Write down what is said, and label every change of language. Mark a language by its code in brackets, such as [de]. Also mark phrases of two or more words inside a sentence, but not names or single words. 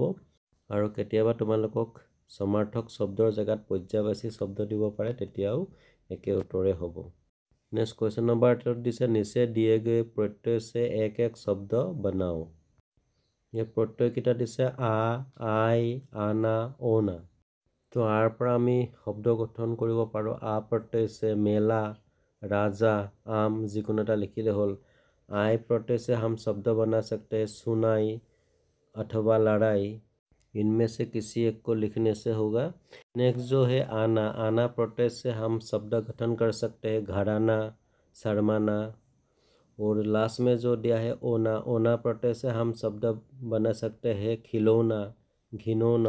[as] আৰু কেতিয়াবা তোমালোকক সমাৰ্থক শব্দৰ জেগাত পৰ্যায়বাচী শব্দ দিব পাৰে, তেতিয়াও একে উত্তৰে হ'ব। [en] next question number [hi] 8 দিছে नीचे दिए गए प्रत्यय से एक शब्द बनाओ। [as] এই প্ৰত্যয়কেইটা দিছে আ, আই, আনা, ওনা। তো আৰ পৰা আমি শব্দ গঠন কৰিব পাৰোঁ। [hi] आ प्रत्यय से मेला, राजा, आम, [as] যিকোনো এটা লিখিলে হ'ল। [hi] आई प्रत्यय से हम शब्द बना सकते हैं सुनाई अथवा लड़ाई। इनमें से किसी एक को लिखने से होगा। नेक्स्ट जो है आना प्रत्यय से हम शब्द गठन कर सकते हैं घराना, शर्माना। और लास्ट में जो दिया है ओना प्रत्यय से हम शब्द बना सकते हैं खिलौना, घिनौना।